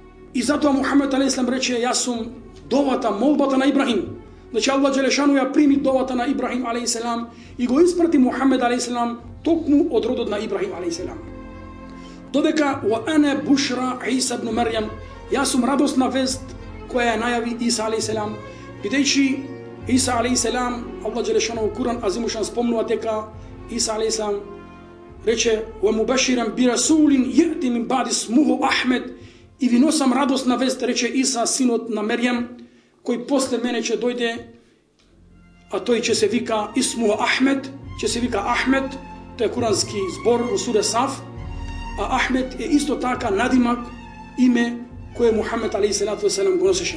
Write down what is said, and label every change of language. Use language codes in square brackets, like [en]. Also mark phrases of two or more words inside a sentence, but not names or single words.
[mk] И затоа Мухамед [ar] عليه السلام [mk] рече, јас сум довата, молбата на Ибрахим. Значи Аллах Джелешану ја прими довата на Ибрахим [ar] عليه السلام [mk] и го испрати Мухамед [ar] عليه السلام [mk] токму од родот на Ибрахим [ar] عليه السلام. [mk] Додека [ar] وأنا بشرى [mk] Иса ибн Марјам, јас сум радосна вест која ја најави Иса [ar] عليه السلام, [mk] бидејќи Иса [ar] عليه السلام, [mk] Аллах Джелешану во Куран азимушан спомнува дека Иса [ar] عليه السلام [mk] рече [ar] ومبشرا برسول يأتي من بعدي اسمه أحمد, [mk] и ви носам радосна вест, рече Иса, синот на Мерјам, кој после мене ќе дојде, а тој ќе се вика Исму Ахмед, ќе се вика Ахмед, тој е курански збор во суре Саф, а Ахмед е исто така надимак, име кое Мухамед [ar] عليه الصلاة والسلام [mk] го носеше.